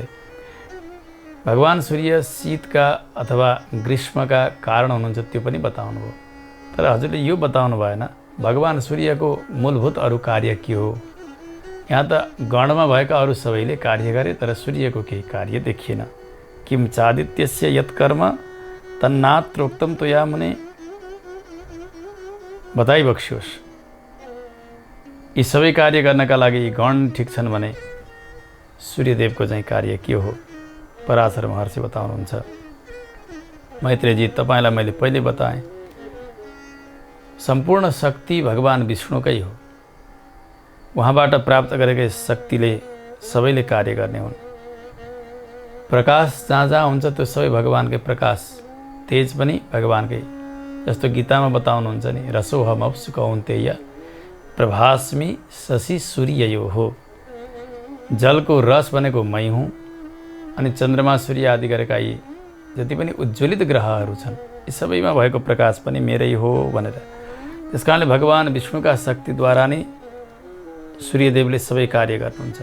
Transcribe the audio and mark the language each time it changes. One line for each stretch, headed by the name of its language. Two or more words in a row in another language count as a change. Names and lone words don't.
Nepali: भगवान सूर्य शीतका अथवा ग्रीष्मका कारण हुनुहुन्छ त्यो पनि बताउनुभयो। तर हजुरले यो बताउनु भएन भगवान सूर्यको मूलभूत अरू कार्य के हो। यहाँ त गणमा भएका अरू सबैले कार्य गरे तर सूर्यको केही कार्य देखिएन।
Sanskrit: किम चादित्यस्य यत्कर्म तन्नात्रोक्तम त्वया मुने, बताइबक्सियोस्।
Nepali: यी सबै कार्य गर्नका लागि यी गण ठिक छन् भने सूर्यदेवको चाहिँ कार्य के हो? पराशर महर्षि बताउनुहुन्छ, मैत्रेयजी तपाईँलाई मैले पहिले बताएँ सम्पूर्ण शक्ति भगवान विष्णुकै हो। उहाँबाट प्राप्त गरेकै शक्तिले सबैले कार्य गर्ने हुन्। प्रकाश जहाँ जहाँ हुन्छ त्यो सबै भगवानकै प्रकाश, तेज पनि भगवानकै। जस्तो गीतामा बताउनुहुन्छ नि,
Sanskrit: रसोहमप्सु कौन्तेय प्रभास्मि शशि सूर्ययो हो।
Nepali: जलको रस भनेको मै हुँ अनि चन्द्रमा सूर्य आदि गरेका यी जति पनि उज्ज्वलित ग्रहहरू छन् यी सबैमा भएको प्रकाश पनि मेरै हो भनेर। त्यस कारणले भगवान विष्णुका शक्तिद्वारा नै सूर्यदेवले सबै कार्य गर्नुहुन्छ।